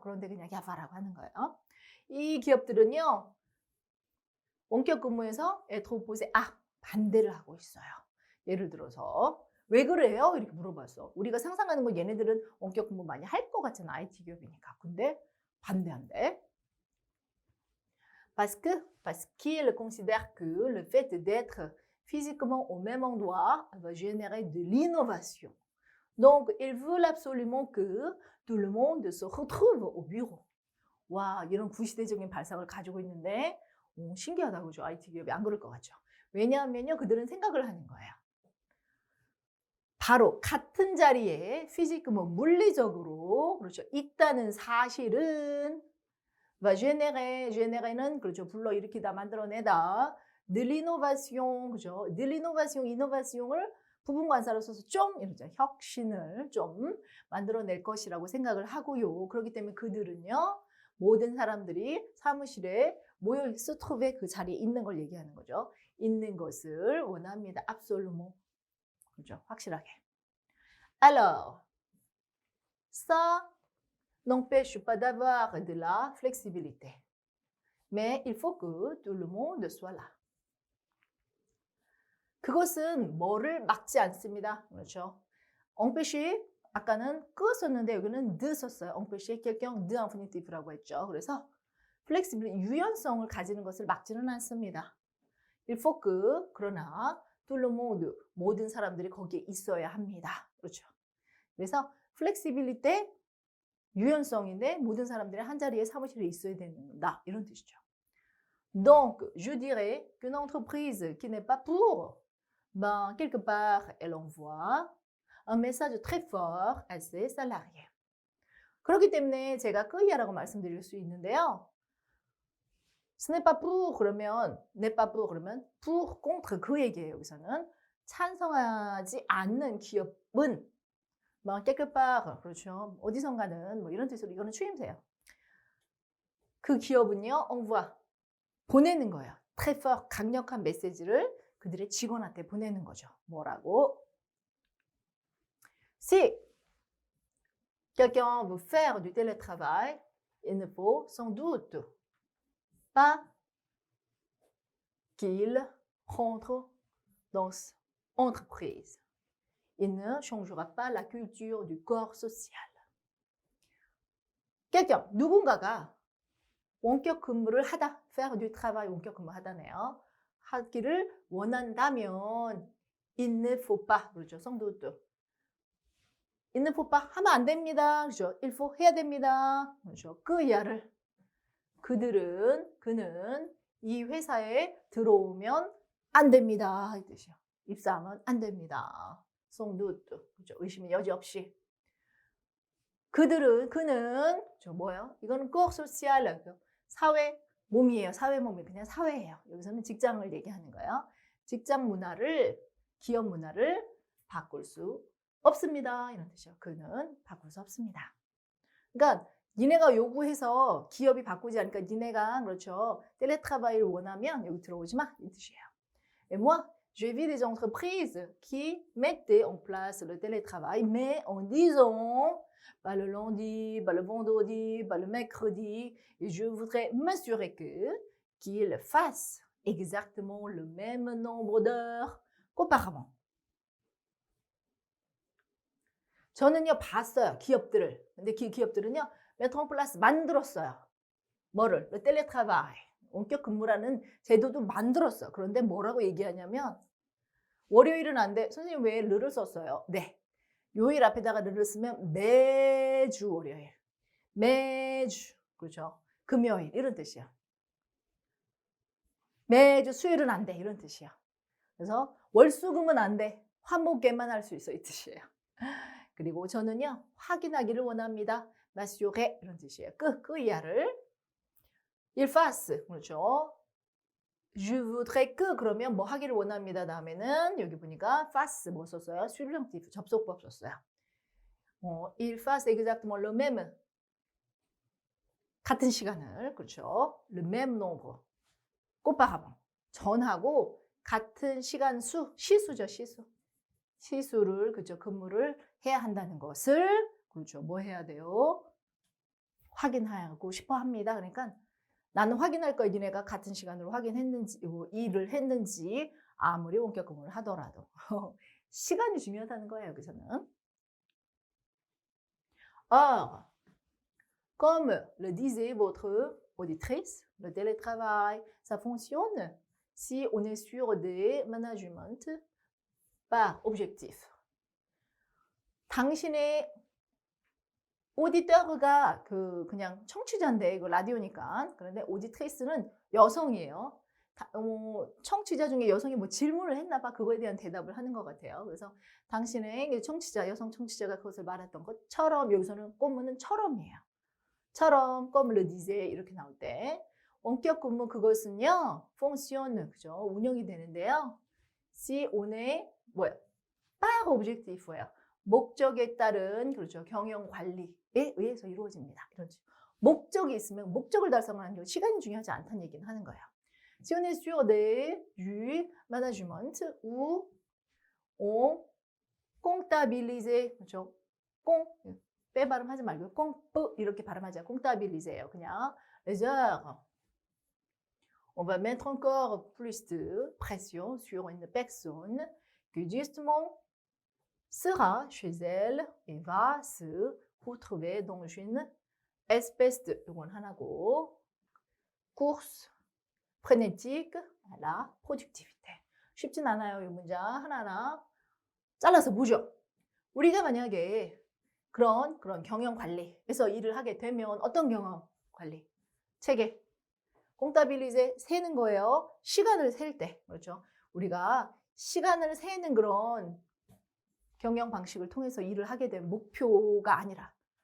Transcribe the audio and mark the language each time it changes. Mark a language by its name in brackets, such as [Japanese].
[Korean] 그런데 그냥 GAFA라고 하는 거예요. 이 기업들은요. 원격 근무에서 에트로포스에 반대를 하고 있어요. 예를 들어서 왜 그래요? 이렇게 물어봤어. 우리가 상상하는 건 얘네들은 원격 근무 많이 할 것 같잖아. IT 기업이니까. 근데 반대한대. [French] Parce qu'ils considèrent que le fait d'être physiquement au même endroit va générer de l'innovation. Donc, ils veulent absolument que tout le monde se retrouve au bureau. [Korean] 와, 이런 구시대적인 발상을 가지고 있는데 신기하다, 그죠? IT 기업이 안 그럴 것 같죠? 왜냐하면요, 그들은 생각을 하는 거예요. 바로 같은 자리에 피지컬, 물리적으로 그렇죠. 있다는 사실은 génére는 그렇죠. 불러일으키다, 만들어내다. [French] de l'innovation, [Korean] 그죠? [French] de l'innovation, [Korean] 이노베이션을 부분관사로 써서 좀 이러죠. 혁신을 좀 만들어낼 것이라고 생각을 하고요. 그렇기 때문에 그들은요. 모든 사람들이 사무실에 모여 있어 트롭에 그 자리에 있는 걸 얘기하는 거죠. 있는 것을 원합니다. absolument. 그죠? 확실하게. [French] Alors, ça n'empêche pas d'avoir de la flexibilité. Mais il faut que tout le monde soit là. [Korean] 그것은 뭐를 막지 않습니다. 그렇죠? empêcher 아까는 그 썼는데 여기는 de 썼어요. [French] empêcher quelqu'un de infinitif라고 했죠. [Korean] 그래서 flexibility, 유연성을 가지는 것을 막지는 않습니다. [French] il faut que [Korean] 그러나 [French] tout le monde [Korean] 모든 사람들이 거기에 있어야 합니다. 그렇죠? 그래서 flexibility 유연성인데 모든 사람들이 한 자리에 사무실에 있어야 된다. 이런 뜻이죠. [French] Donc, je dirais qu'une entreprise qui n'est pas pour, ben, quelque part, elle envoie un message très fort à ses salariés. [Korean] 그렇기 때문에 제가 끄이야라고 말씀드릴 수 있는데요. [French] ce n'est pas pour [Korean] 그러면 [French] n'est pas pour 그러면 pour contre [Korean] 그 얘기예요. 여기서는 찬성하지 않는 기업은 뭐 [French] quelque part [Korean] 그렇죠. 어디선가는 뭐 이런 뜻으로 이거는 추임새예요. 그 기업은요, envoie 보내는 거예요. [French] très fort [Korean] 강력한 메시지를 그들의 직원한테 보내는 거죠. 뭐라고? [French] Si quelqu'un veut faire du télétravail, il ne faut sans doute pas qu'il rentre dans l'entreprise. Il ne changera pas la culture du corps social. [Korean] quelqu'un, 누군가가 원격 근무를 하다, [French] faire du travail [Korean] 원격 근무 하다네요. 하기를 원한다면 [French] il ne faut pas, [Korean] 그렇죠. [French] sans doute. il ne faut pas [Korean] 하면 안 됩니다. 그렇죠. [French] il faut [Korean] 해야 됩니다. 그렇죠. 그야를 그는 이 회사에 들어오면 안 됩니다. 이 뜻이요. 입사하면 안 됩니다. [French] sans doute. [Korean] 그렇죠. 의심의 여지 없이. 그는 저 뭐예요? 이거는 [French] corps social [Korean] 사회 몸이에요. 사회 몸이 그냥 사회예요. 여기서는 직장을 얘기하는 거예요. 직장 문화를 기업 문화를 바꿀 수 없습니다. 이런 뜻이요. 그는 바꿀 수 없습니다. 그러니까 니네가 요구해서 기업이 바꾸지 않으니까 니네가 그렇죠. télétravail을 원하면 여기 들어오지 마 이 뜻이에요. [French] Et moi, j'ai vu des entreprises qui mettaient en place le télétravail, mais en disant pas le lundi, pas le vendredi, pas le mercredi, et je voudrais m'assurer qu'ils fassent exactement le même nombre d'heures qu'auparavant. [Korean] 저는요 봤어요 기업들을. 근데 기업들은요 [French] mettre en place [Korean] 만들었어요. 뭐를? [French] le télétravail. [Korean] 원격 근무라는 제도도 만들었어요. 그런데 뭐라고 얘기하냐면 월요일은 안 돼. 선생님 왜 르를 썼어요? 네. 요일 앞에다가 르를 쓰면 매주 월요일. 매주. 그렇죠. 금요일 이런 뜻이야. 매주 수요일은 안 돼. 이런 뜻이야. 그래서 월수금은 안 돼. 화목에만 할 수 있어. 이 뜻이에요. 그리고 저는요. 확인하기를 원합니다. m'assurer 이런 뜻이에요. 이하를 [French] il fasse. [Korean] 그렇죠. [French] Je voudrais que [Korean] 그러면 뭐 하기를 원합니다. 다음에는 여기 보니까 fasse 뭐 썼어요? subjonctif 접속법 썼어요. [French] il fasse exactement le même [Korean] 같은 시간을 그렇죠. [French] le même nombre qu'auparavant [Korean] 전하고 같은 시간 수 시수죠 시수 시수를 그죠 근무를 해야 한다는 것을 그렇죠 뭐 해야 돼요? 확인하고 싶어 합니다. 그러니까 나는 확인할 거야. 니네가 같은 시간으로 확인했는지, 일을 했는지 아무리 원격 근무를 하더라도. 시간이 중요하다는 거예요. 여기서는. [French] Or, comme le disait votre auditrice, le télétravail, ça fonctionne si on est sur des managements par objectif. [Korean] 당신의 오디터가 그냥 청취자인데 이거 라디오니까 그런데 오디트리스는 여성이에요. 청취자 중에 여성이 뭐 질문을 했나 봐 그거에 대한 대답을 하는 것 같아요. 그래서 당신의 청취자 여성 청취자가 그것을 말했던 것처럼 여기서는 꼬무는 처럼이에요. 처럼 [French] comme le disait [Korean] 이렇게 나올 때 원격 근무 그것은요 fonction 그죠 운영이 되는데요. [French] si on est [Korean] 뭐야 [French] par objectif예요. [Korean] 목적에 따른 그렇죠 경영 관리에 의해서 이루어집니다. 이런 목적이 있으면 목적을 달성하는 게 시간이 중요하지 않다는 얘기는 하는 거예요. [French] Si on est sur du management où on comptabilise [Korean] 그렇죠 빼 발음하지 말고 꽁뿌 이렇게 발음하자 [French] comptabilise예요. [Korean] 그냥 [French] les heures on va mettre encore plus de pression sur une personne que justement sera chez elle et va se retrouver dans une espèce de [Korean] 이건 하나고 [French] course frénétique à la productivité. [Korean] 쉽진 않아요. 이 문장 하나하나 잘라서 보죠. 우리가 만약에 그런 경영 관리에서 일을 하게 되면 어떤 경영 관리? 체계. 콩타빌리제 세는 거예요. 시간을 셀 때. 그렇죠. 우리가 시간을 세는 그런 경영 방식을 통해서 일을 하게 된 목표가 아니라